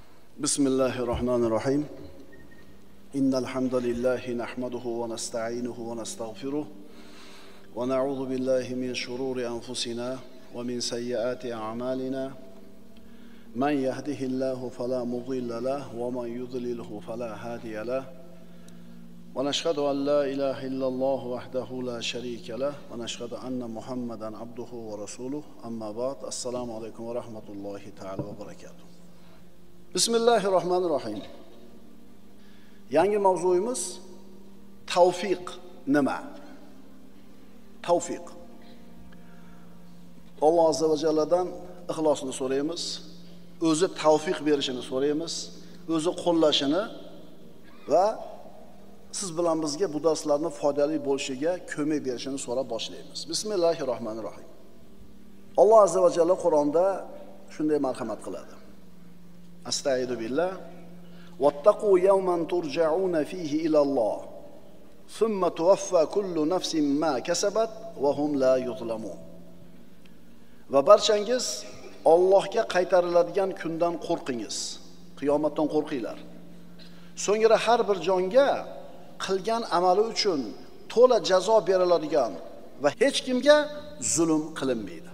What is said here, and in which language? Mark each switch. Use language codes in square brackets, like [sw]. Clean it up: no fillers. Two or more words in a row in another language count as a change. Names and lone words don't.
[ar] بسم الله الرحمن الرحيم إن الحمد لله نحمده ونستعينه ونستغفره ونعوذ بالله من شرور أنفسنا ومن سيئات أعمالنا من يهده الله فلا مضل له ومن يضلله فلا هادي له ونشهد أن لا إله إلا الله وحده لا شريك له ونشهد أن محمدا عبده ورسوله أما بعد السلام عليكم ورحمة الله تعالى وبركاته. بسم الله الرحمن الرحيم. [uz] Yangi mavzuyimiz tavfiq nima? Tavfiq. Alloh azza va jalladan ixlosini so'raymiz, o'zi tavfiq berishini so'raymiz, o'zi qo'llashini va siz bilan bizga bu darslarni foydali bo'lishiga ko'mak berishini so'rab boshlaymiz. Bismillahirrahmanirrahim. Alloh azza va jalla Qur'onda shunday marhamat qiladi. [ar] أستغفر الله. واتقوا يوما ترجعون فيه إلى الله. ثم توفى كل نفس ما كسبت وهم لا يظلمون. [uz] Va barchangiz Allohga qaytariladigan kundan qo'rqingiz. Qiyomatdan qo'rqinglar. So'ngra har bir jonga qilgan amali uchun to'la jazo beriladigan va hech kimga zulm qilinmaydi.